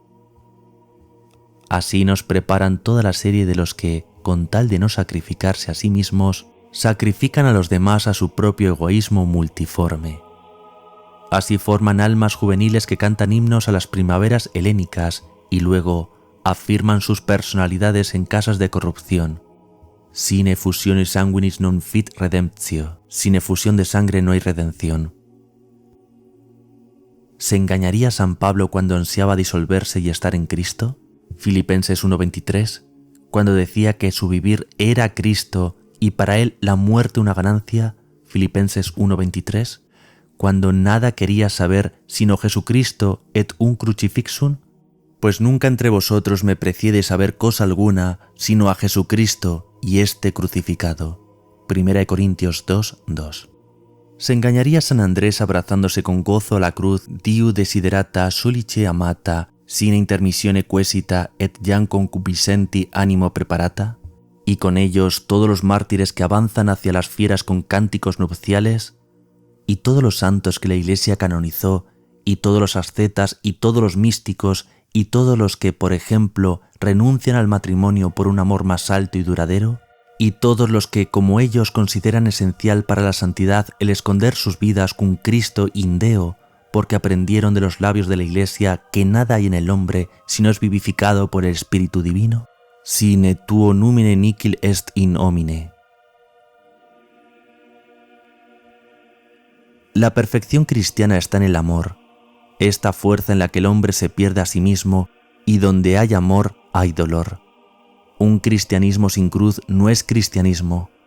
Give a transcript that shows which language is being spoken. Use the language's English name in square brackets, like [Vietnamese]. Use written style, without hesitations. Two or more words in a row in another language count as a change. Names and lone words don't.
[Spanish] Así nos preparan toda la serie de los que, con tal de no sacrificarse a sí mismos, sacrifican a los demás a su propio egoísmo multiforme. Así forman almas juveniles que cantan himnos a las primaveras helénicas y luego afirman sus personalidades en casas de corrupción. [Latin] Sine fusionis sanguinis non fit redemptio. [Spanish] Sin efusión de sangre no hay redención. ¿Se engañaría San Pablo cuando ansiaba disolverse y estar en Cristo? Filipenses 1:23, cuando decía que su vivir era Cristo y para él la muerte una ganancia. Filipenses 1:23, cuando nada quería saber sino Jesucristo [Latin] et un crucifixum. [Spanish] Pues nunca entre vosotros me precié de saber cosa alguna sino a Jesucristo y este crucificado. 1 Corintios 2:2. ¿Se engañaría San Andrés abrazándose con gozo a la cruz [Latin] Diu desiderata sulice amata sine intermissione quesita et jam concupiscenti animo preparata? [Spanish] Y con ellos todos los mártires que avanzan hacia las fieras con cánticos nupciales, y todos los santos que la Iglesia canonizó, y todos los ascetas y todos los místicos, y todos los que, por ejemplo, renuncian al matrimonio por un amor más alto y duradero, y todos los que, como ellos, consideran esencial para la santidad el esconder sus vidas con Cristo indeo, porque aprendieron de los labios de la Iglesia que nada hay en el hombre si no es vivificado por el Espíritu Divino. [Latin] Sine tuo numine nihil est in homine. [Spanish] La perfección cristiana está en el amor, esta fuerza en la que el hombre se pierde a sí mismo y donde hay amor hay dolor. Un cristianismo sin cruz no es cristianismo.